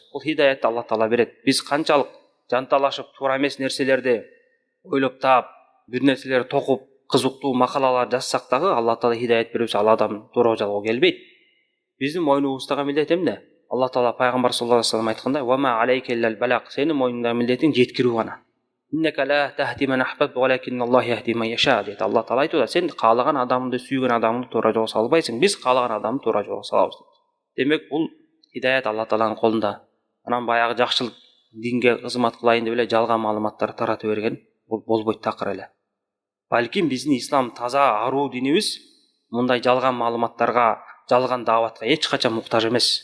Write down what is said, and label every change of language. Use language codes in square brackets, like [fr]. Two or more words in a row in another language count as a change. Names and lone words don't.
[ky] Бул хидаятты Алла Таала берет. Биз канчалык жанталашып, туура эмес нерселерди ойлоп таап, бир нерселерди токуп, кызыктуу макалалар жазсак дагы, Алла Таала хидаят бербесе, ал адам туура жолго келбейт. Биздин мойнубуздагы милдет эмне? Алла Таала пайгамбар [ar] صلى الله عليه وسلم [ky] айткандай: [ar] "وما عليك إلا البلاغ", [ky] сенин мойнуңдагы милдетиң жеткирүү гана. [ar] "إنك لا تهدي من أحببت ولكن الله يهدي من يشاء", [ky] дейт Алла Таала айтып. Сен каалаган адамды, сүйгөн адамды туура жолго сала албайсың. Биз каалаган адамды туура жолго салабыз. Демек бул хидаят Алла Тааланын колунда. Анан баягы жакшылык динге кызмат кылайын деп эле жалган маалыматтарды таратып берген бул болбойт такыр эле. Балким биздин ислам таза аруу динибиз мындай жалган маалыматтарга, жалган дааватка эч качан муктаж эмес.